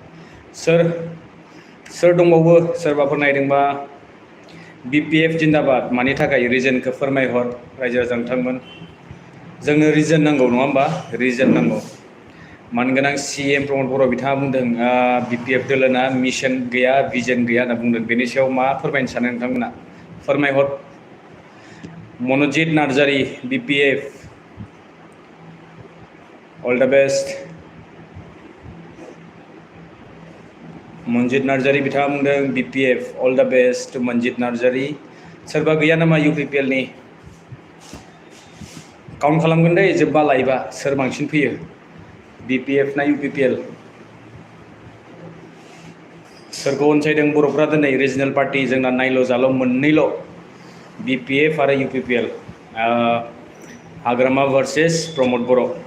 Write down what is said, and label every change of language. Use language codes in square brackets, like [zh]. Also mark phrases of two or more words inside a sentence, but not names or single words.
[brx] सोर दंबावो सोरबाफोर नायदोंबा BPF जिंदाबाद मानि थाखाय रिजनखौ फोरमायहर रायजो राजानोंथांमोन जोंनो रिजन नांगौ नङा होमबा रिजन नांगौ मानगोनां CM प्रमद बर' बिथाङा बुंदों BPF दोलोना मिशन गैया भिजन गैया होनना बुंदों बेनि सायाव मा फोरमायनो सानो नोंथांमोना फोरमायहर मनजित नार्जारी BPF [en] all the best [brx] मनजित नार्जारी बिथाङा बुंदों BPF [en] all the best to [brx] मनजित नार्जारी सोरबा गैया नामा UPPL नि काउन्ट खालामगोन दै जोब्बा लाइभआ सोर बांसिन फैयो BPF ना UPPL सोरखौ अनसायदों बर'फ्रा दिनै [en] regional party [brx] जोंना नायल' जाल' मोननैल' BPF आरो UPPL हाग्रामा वर्सेस प्रमद बर'